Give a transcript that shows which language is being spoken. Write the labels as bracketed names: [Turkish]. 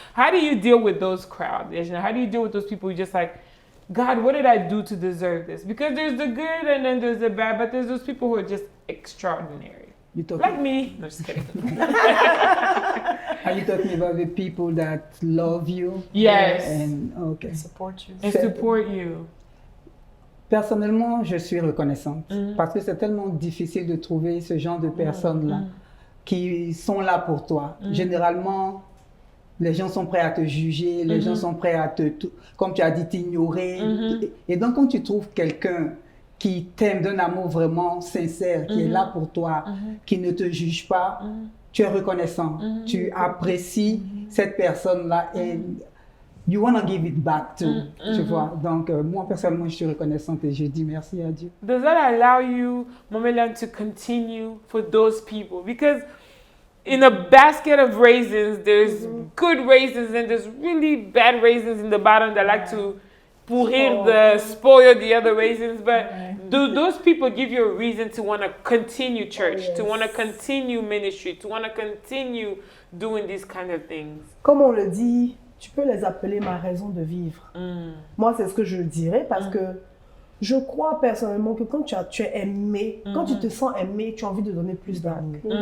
[English] How do you deal with those crowds? How do you deal with those people who just like, God, what did I do to deserve this? Because there's the good and then there's the bad, but there's those people who are just extraordinary. Like me. No, just kidding. Are you talking about the people that love you? Yes. And okay. Support you. And support you. [French] Personnellement, je suis reconnaissante parce que c'est tellement difficile de trouver ce genre de personnes-là qui sont là pour toi. Généralement, les gens sont prêts à te juger, les gens sont prêts à comme tu as dit, t'ignorer. Et donc, quand tu trouves quelqu'un qui t'aime d'un amour vraiment sincère, qui est là pour toi, qui ne te juge pas, tu es reconnaissant. Tu apprécies cette personne-là et [English] you want to give it back too, [French] tu vois. Donc, moi, personnellement, je suis reconnaissante et je dis merci à Dieu. [English] Does that allow you, Mamelan, to continue for those people? Because in a basket of raisins, there's good raisins and there's really bad raisins in the bottom that like to spoil the other raisins. But do those people give you a reason to want to continue church, to want to continue ministry, to want to continue doing these kind of things? [French] Comme on le dit, tu peux les appeler ma raison de vivre. Moi, c'est ce que je dirais parce que je crois personnellement que quand tu es aimé, quand tu te sens aimé, tu as envie de donner plus d'amour.